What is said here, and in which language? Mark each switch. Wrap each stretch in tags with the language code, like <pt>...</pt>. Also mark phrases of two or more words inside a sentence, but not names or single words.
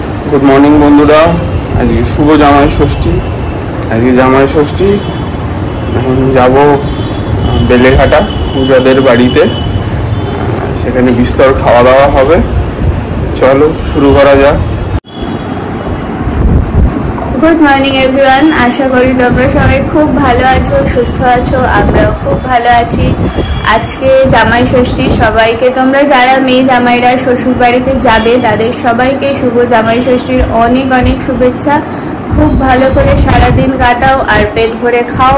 <en>good morning</en> <bn>বন্ধুরা আজ শুভ জামাই ষষ্ঠী আজ জামাই ষষ্ঠী आज जामाई षष्ठी এখন যাব বেলেঘাটা পূজাদের বাড়িতে সেখানে বিস্তর খাওয়া দাওয়া হবে চলো শুরু করা যাক</bn> <en>good morning everyone</en> <bn>আশা করি তোমরা সবাই খুব ভালো আছো সুস্থ আছো আমরাও খুব ভালো আছি আজকে জামাই ষষ্ঠী সবাইকে তোমরা যারা মেয়ে জামাইরা শ্বশুর বাড়িতে যাবে তাদের সবাইকে শুভ জামাই ষষ্ঠীর অনেক অনেক শুভেচ্ছা খুব ভালো করে সারা দিন কাটাও আর পেট ভরে খাও</bn>